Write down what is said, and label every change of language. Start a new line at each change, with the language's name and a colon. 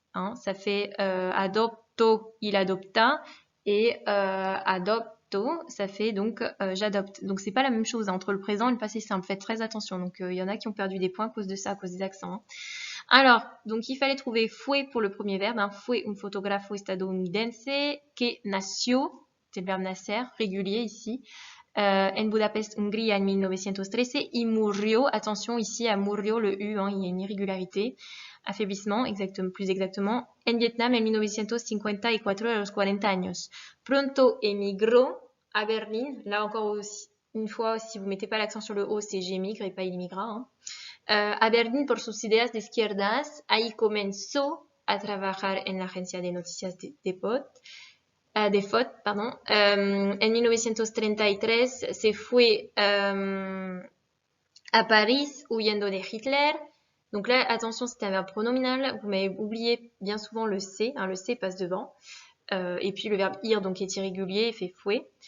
French: Hein, ça fait adopto, il adopta et adopto. Ça fait donc j'adopte. Donc c'est pas la même chose hein, entre le présent et le passé simple. Faites très attention. Donc il y en a qui ont perdu des points à cause de ça, à cause des accents. Hein. Alors, donc il fallait trouver fue pour le premier verbe. Hein.
Spanish: Fue un fotógrafo estadounidense que nació,
French: c'est le verbe nacer, régulier ici,
Spanish: en Budapest, Hongrie en 1913 y murió.
French: Attention ici à murió, le U, hein, il y a une irrégularité. Affaiblissement, plus exactement,
Spanish: en Vietnam en 1954 a los 40 años. Pronto emigró a Berlín.
French: Là encore aussi, une fois, si vous mettez pas l'accent sur le O, c'est j'émigre et pas il immigra. Hein.
Spanish: A Berlín por sus ideas de izquierdas. Ahí comenzó a trabajar en la agencia de noticias de Depot.
French: de fautes, pardon.
Spanish: En 1933 se fue à Paris huyendo de Hitler.
French: Donc là, attention, c'est un verbe pronominal. Vous m'avez oublié bien souvent le C. Hein, le C passe devant. Et puis le verbe ir, donc est irrégulier, fait fue.